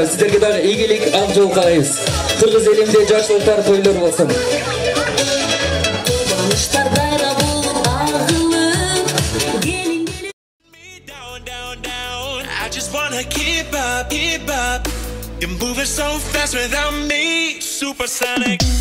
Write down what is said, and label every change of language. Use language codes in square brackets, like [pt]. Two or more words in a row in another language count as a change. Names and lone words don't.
[ky] Сиздерге дагы ийгилик, ак жол каалайбыз. Кыргыз элинде жакшылыктар тойлор болсун. [en] I just wanna keep up. You're moving so fast without me, supersonic.